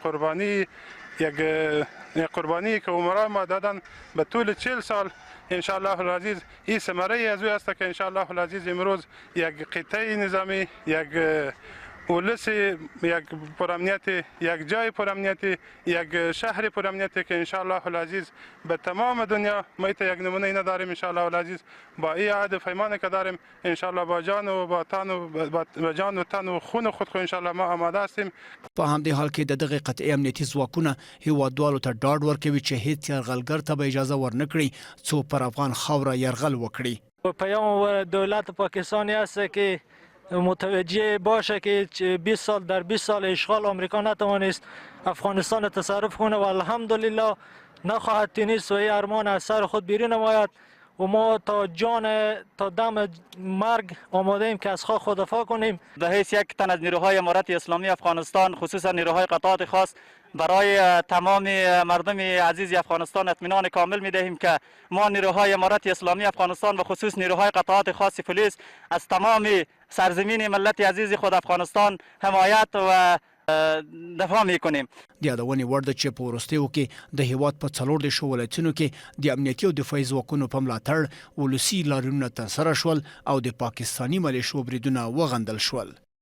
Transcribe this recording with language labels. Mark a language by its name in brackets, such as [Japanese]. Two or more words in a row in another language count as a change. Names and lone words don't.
[Persian] قربانی که عمرا ما دادن به طول 40 سال انشالله العزیز این ثمره از او است که انشالله العزیز امروز یک قطعه نظامی، یک ولس، یک پرامنیت، یک جای پرامنیت، یک شهر پرامنیت که انشالله العزیز به تمام دنیا ما یک نمونه نداریم انشالله العزیز با این عهد پیمانی که داریم انشالله با جان و با تن و با جان و تن و خون خود خو انشالله ما آماده هستیم. [Pashto] په همدې حال کې د دغه قطعې امنیتي ځواکونه هیوادوالو ته ډاډ ورکوي چې هیڅ یرغلګر ته به اجازه ورنکړي څو پر افغان خاوره یرغل وکړي. [Persian] پیام دولت پاکستانی است که متوجه باشه که 20 سال در 20 سال اشغال آمریکا نتوانست افغانستان تصرف کنه و الحمدلله نخواهد تونست و این ارمان از سر خود بیرون نماید و ما تا دم مرگ آماده ایم که از خود دفاع کنیم. به حیث یک تن از نیروهای امارت اسلامی افغانستان خصوصا نیروهای قطعات خاص برای تمام مردم عزیز افغانستان اطمینان کامل می دهیم که ما نیروهای امارت اسلامی افغانستان و خصوص نیروهای قطعات خاص پلیس از تمام سرزمین ملت عزیز خود افغانستان حمایت و دفاع میکنیم. [Pashto] د یادونې وړ ده چې په وروستیو کې د هیواد په 14 ولایتونو کې د امنیتي او دفاعي ځواکونو په ملاتړ ولسي لاریونونه ترسره شول او د پاکستاني ملیشو بریدونه وغندل شول.